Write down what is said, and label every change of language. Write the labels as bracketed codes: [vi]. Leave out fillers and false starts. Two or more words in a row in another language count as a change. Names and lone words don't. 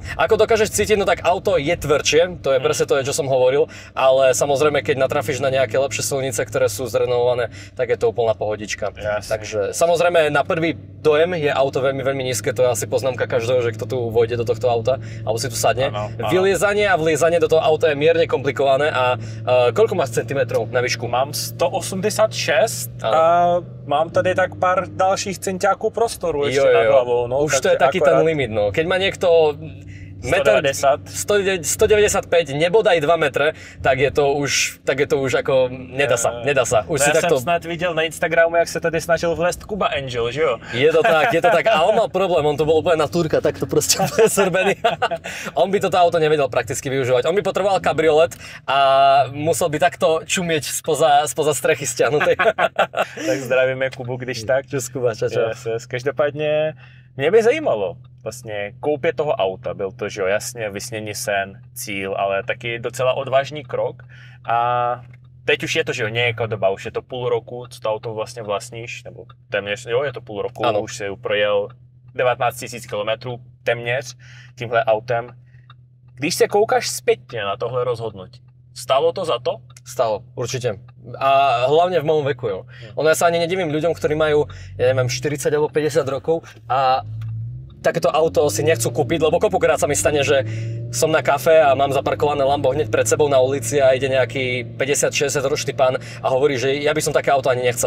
[sk] Ako dokážeš cítiť, no tak auto je tvrdšie, to je presne to, čo som hovoril, ale samozrejme, keď natrafíš na nejaké lepšie silnice, ktoré sú zrenovované, tak je to úplná pohodička. Jasne. Takže samozrejme, na prvý dojem je auto veľmi nízke, to je asi poznámka každého, že kto tu vojde do tohto auta, alebo si tu sadne. [cs] Ano. [sk] Vyliezanie a vliezanie do toho auta je mierne komplikované a koľko máš centimetrov na výšku? [cs] Mám 186 a mám tady tak pár dalších centiáků prostoru ještě nad hlavou. [sk] No, už to je taký ten limit, no. Keď má niekto 195, nebodaj 2 metre, tak je to už ako, nedá sa. [cs] Už si [sk] ja takto... [cs] jsem snad viděl na Instagramu, jak se tady snažil vlézt Kuba Angel, že jo? [sk] Je to tak. A on mal problém, on to bol úplne na turka, takto proste presrbený. On by toto auto nevedel prakticky využívať. On by potreboval kabriolet a musel by takto čumieť spoza strechy stiahnutej. [cs] Tak zdravíme Kubu, když tak. [sk] Čus Kuba, čau. [en] Yes. [cs] Každopádně mě by zajímalo vlastně koupě toho auta. Byl to, že jo, jasně, vysněný sen, cíl, ale taky docela odvážný krok. A teď už je to, že jo, nějaká doba, už je to půl roku, co to auto vlastně vlastníš, nebo téměř, jo, je to půl roku, ano. Už si projel 19 000 kilometrů téměř tímhle autem. Když se koukáš zpětně na tohle rozhodnutí, stalo to za to? [sk] Stalo, určite. A hlavne v mojom veku, jo. Ono ja sa ani nedivím ľuďom, ktorí majú, ja neviem, 40 alebo 50 rokov a takéto auto si nechcú kúpiť, lebo kopukrát sa mi stane, že som na kafe a mám zaparkované Lambo hneď pred sebou na ulici a ide nejaký 50-60 ročný pán a hovorí, že ja by som také auto ani nechcel.